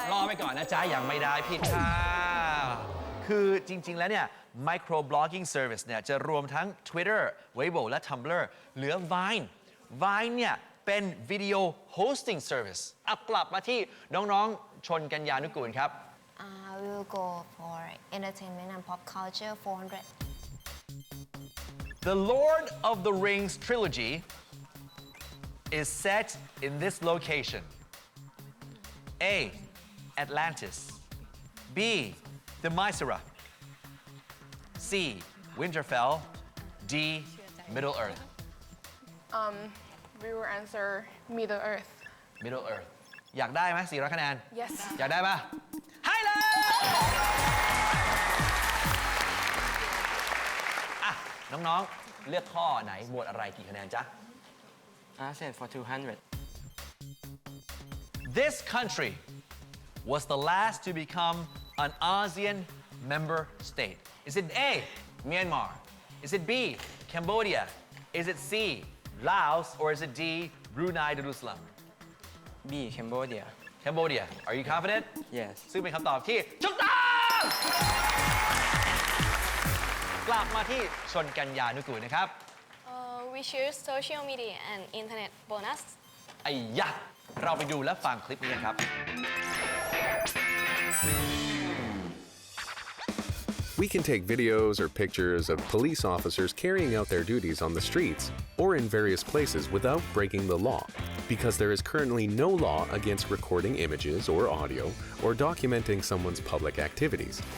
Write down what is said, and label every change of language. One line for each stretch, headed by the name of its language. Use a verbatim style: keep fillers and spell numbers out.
Thai: รอไปก่อนนะจ๊ะยังไม่ได้ผิดค่ะคือจริงๆแล้วเนี่ย microblogging service เนี่ยจะรวมทั้ง Twitter Weibo และ Tumblr เหลือ Vine Vine เนี่ยเป็น video hosting service อ่ะกลับมาที่น้องๆชนกัญญานุกูลครับ
English: uh, We will go for entertainment and pop culture four hundred The Lord of the Rings trilogy is set in this location A Atlantis B The Mysera C Winterfell D Middle Earth Um we will answer Middle Earth
Thai: Middle Earth อยากได้ไหมสี่ร้อยคะแนน
English: Yes
Thai: อยากได้ป่ะให้เลยอ่ะน้องๆเลือกข้อไหนหมวดอะไรกี่คะแนนจ๊ะ
English: ASEAN for two hundred This country was the last to become an ASEAN member state. Is it A, Myanmar? Is it B, Cambodia? Is it C, Laos? Or is it D, Brunei Darussalam? B, Cambodia. Cambodia. Are you confident? Yes.
Thai: ซึ่งเป็นคำตอบที่ถูกต้องกลับมาที่ชนกัญญานุกูลนะครับ
English: uh, We choose social media and internet bonus.
Thai: ไอ้ยะเราไปดูและฟังคลิปนี้กันครับ
English: We can take videos or pictures of police officers carrying out their duties on the streets or in various places without breaking the law because there is currently no law against recording images or audio or documenting someone's public activities.